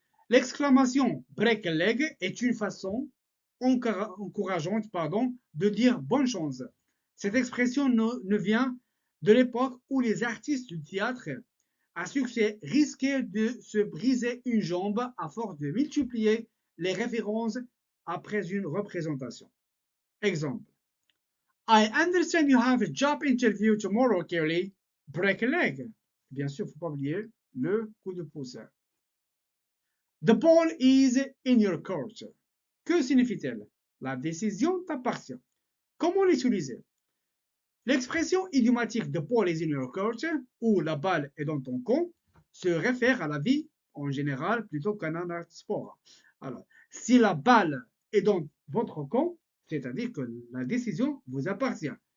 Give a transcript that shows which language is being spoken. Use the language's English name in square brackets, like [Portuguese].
[French] L'exclamation [English] break a leg [French] est une façon encourageante de dire bonne chance. Cette expression ne vient de l'époque où les artistes du théâtre à succès risquaient de se briser une jambe à force de multiplier les références après une représentation. Exemple. [English] I understand you have a job interview tomorrow, Kelly. Break a leg. [French] Bien sûr, il ne faut pas oublier le coup de pouce. [English] The ball is in your court. [French] Que signifie-t-elle? La décision t'appartient. Comment l'utiliser? L'expression idiomatique [English] the ball is in your court [French] ou la balle est dans ton camp se réfère à la vie en général plutôt qu'à un sport. Alors, si la balle est dans votre camp, c'est-à-dire que la décision vous appartient.